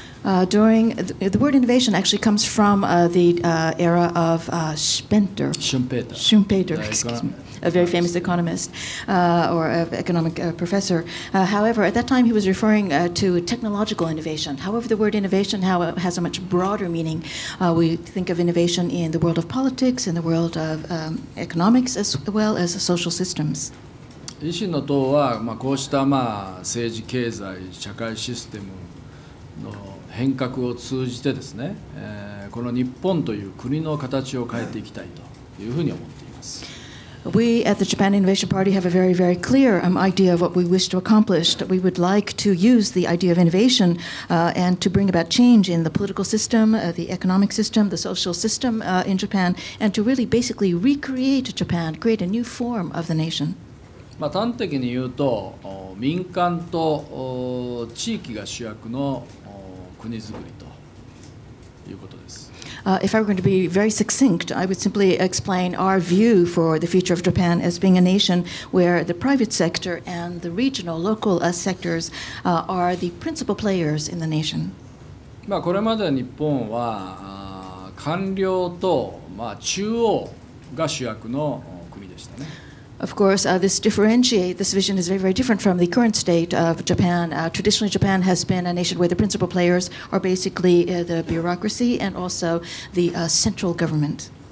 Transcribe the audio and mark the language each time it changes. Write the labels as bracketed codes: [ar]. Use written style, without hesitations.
[en] The word innovation actually comes from the era of Schumpeter, excuse me, a very famous economist or economic professor. However, at that time he was referring to technological innovation. However, the word innovation has a much broader meaning. We think of innovation in the world of politics, in the world of economics, as well as social systems. [ja] 維新の党は、こうした政治、経済、社会システムの変革を通じてですね、この日本という国の形を変えていきたいというふうに思っています。 [en] We at the Japan Innovation Party have a very, very clear idea of what we wish to accomplish. We would like to use the idea of innovation and to bring about change in the political system, the economic system, the social system in Japan, and to really basically recreate Japan, create a new form of the nation. [ja] 端的に言うと、民間と地域が主役の国づくりということです。 [en] If I were going to be very succinct, I would simply explain our view for the future of Japan as being a nation where the private sector and the regional, local sectors are the principal players in the nation. [ja] これまで日本は官僚と中央が主役の国でしたね。 [en] Of course, this vision is very, very different from the current state of Japan. Traditionally, Japan has been a nation where the principal players are basically the bureaucracy and also the central government.